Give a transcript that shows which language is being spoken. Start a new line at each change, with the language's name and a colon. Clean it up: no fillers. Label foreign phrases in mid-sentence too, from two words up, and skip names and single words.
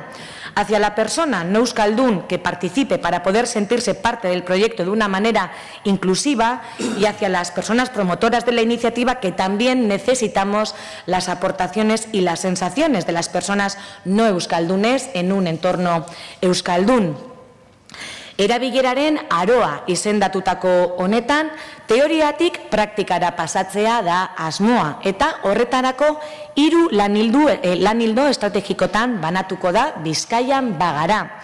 Spanish: Hacia la persona no euskaldun que participe para poder sentirse parte del proyecto de una manera inclusiva, y hacia las personas promotoras de la iniciativa, que también necesitamos las aportaciones y las sensaciones de las personas no euskaldunes en un entorno euskaldun.
Basque: Erabileraren aroa izendatutako honetan, teoriatik praktikara pasatzea da asmoa, eta horretarako 3 lanildo estrategikotan banatuko da Bizkaian Bagara.